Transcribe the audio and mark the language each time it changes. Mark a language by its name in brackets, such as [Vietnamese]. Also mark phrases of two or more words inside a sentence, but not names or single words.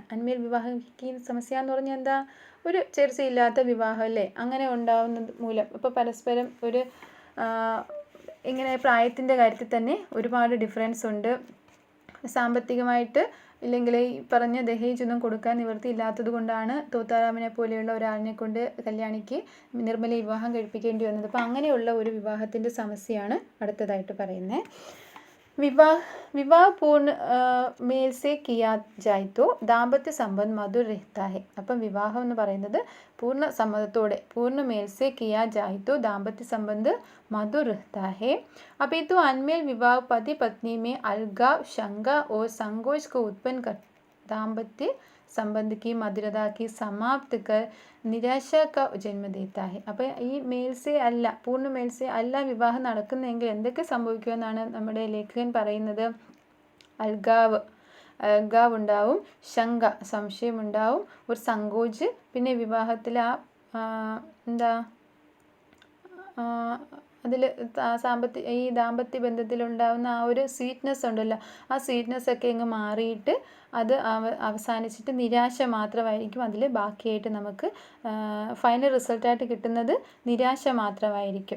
[Hindi] अनमेल विवाह की समस्या [Malayalam] എന്ന് പറഞ്ഞാൽ എന്താ? ഒരു ചേർച്ചയില്ലാത്ത വിവാഹം അല്ലേ, അങ്ങനെ ഉണ്ടാവുന്നത് മൂലം ഇപ്പോൾ പരസ്പരം ഒരു ഇങ്ങനെ പ്രായത്തിൻ്റെ കാര്യത്തിൽ തന്നെ ഒരുപാട് ഡിഫറൻസ് ഉണ്ട്. സാമ്പത്തികമായിട്ട് ഇല്ലെങ്കിൽ ഈ പറഞ്ഞ ദഹേജ് ഒന്നും കൊടുക്കാൻ നിവൃത്തിയില്ലാത്തത് കൊണ്ടാണ് തോത്താറാമിനെ പോലെയുള്ള ഒരാളിനെ കൊണ്ട് കല്യാണിക്ക് നിർമ്മല വിവാഹം കഴിപ്പിക്കേണ്ടി വന്നത്. അപ്പോൾ അങ്ങനെയുള്ള ഒരു വിവാഹത്തിൻ്റെ സമസ്യയാണ് അടുത്തതായിട്ട് പറയുന്നത്. [Hindi] विवाह पूर्ण मेल से किया जाए तो दाम्पत्य संबंध मधुर रहता है. [Malayalam] അപ്പം വിവാഹം എന്ന് പറയുന്നത് പൂർണ്ണ സമ്മതത്തോടെ, [Hindi] पूर्ण मेल से किया जाए तो दाम्पत्य संबंध मधुर रहता है. अपितु अनमेल विवाह पति पत्नी में अलगाव, शंका और संकोच को उत्पन्न कर दाम्पत्य संबंध की मधुरता की समाप्त कर निराशा का जन्म देता है. [Malayalam] അപ്പോൾ ഈ മേൽസെ അല്ല, പൂർണ്ണ മേൽസെ അല്ല വിവാഹം നടക്കുന്നതെങ്കിൽ എന്തൊക്കെ സംഭവിക്കുമെന്നാണ് നമ്മുടെ ലേഖകൻ പറയുന്നത്? അൽഗാവ് ഉണ്ടാവും, ശങ്ക സംശയമുണ്ടാവും, ഒരു സങ്കോച്, പിന്നെ വിവാഹത്തിൽ എന്താ അതിൽ ഈ ദാമ്പത്യ ബന്ധത്തിലുണ്ടാകുന്ന ആ ഒരു സ്വീറ്റ്നെസ് ഉണ്ടല്ലോ, ആ സ്വീറ്റ്നെസ് ഒക്കെ അങ്ങ് മാറിയിട്ട് അത് അവസാനിച്ചിട്ട് നിരാശ മാത്രമായിരിക്കും അതിൽ ബാക്കിയായിട്ട് നമുക്ക് ഫൈനൽ റിസൾട്ടായിട്ട് കിട്ടുന്നത് നിരാശ മാത്രമായിരിക്കും.